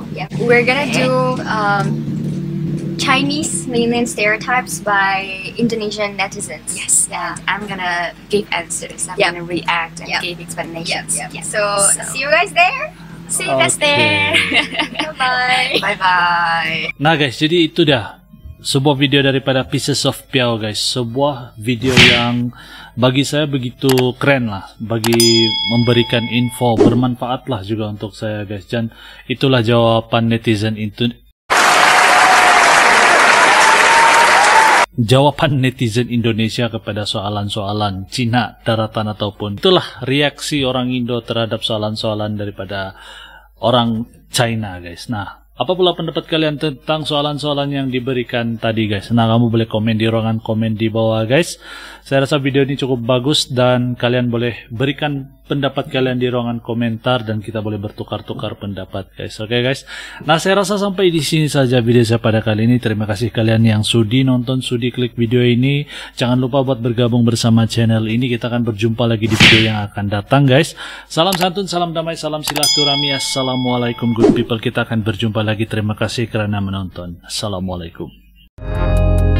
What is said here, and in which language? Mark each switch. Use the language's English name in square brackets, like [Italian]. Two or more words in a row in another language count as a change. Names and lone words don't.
[English] Yeah, we're gonna do Chinese mainland stereotypes by Indonesian netizens. Yes, Yeah. and I'm gonna give answers. I'm Yep. gonna react and Yep. give explanations. Yep. Yeah. So see you guys there. See you guys there. Bye. Bye bye. [Malay] Nah guys, jadi itu dah sebuah video daripada Pieces of Piao guys. Sebuah video yang bagi saya begitu keren lah, bagi memberikan info, bermanfaat lah juga untuk saya guys. Dan itulah jawaban netizen itu. Jawaban netizen Indonesia kepada soalan-soalan Cina, daratan ataupun itulah reaksi orang Indo terhadap soalan-soalan daripada orang China guys. Nah, apa pula pendapat kalian tentang soalan-soalan yang diberikan tadi guys? Nah, kamu boleh komen di ruangan komen di bawah guys. Saya rasa video ini cukup bagus dan kalian boleh berikan pendapat kalian di ruangan komentar dan kita boleh bertukar-tukar pendapat guys. Oke guys. Nah, saya rasa sampai di sini saja video saya pada kali ini. Terima kasih kalian yang sudi nonton, sudi klik video ini. Jangan lupa buat bergabung bersama channel ini. Kita akan berjumpa lagi di video yang akan datang guys. Salam santun, salam damai, salam silatuhrahmi. [English] Assalamualaikum good people. [Malay] Kita akan berjumpa lagi. Terima kasih kerana menonton. Assalamualaikum.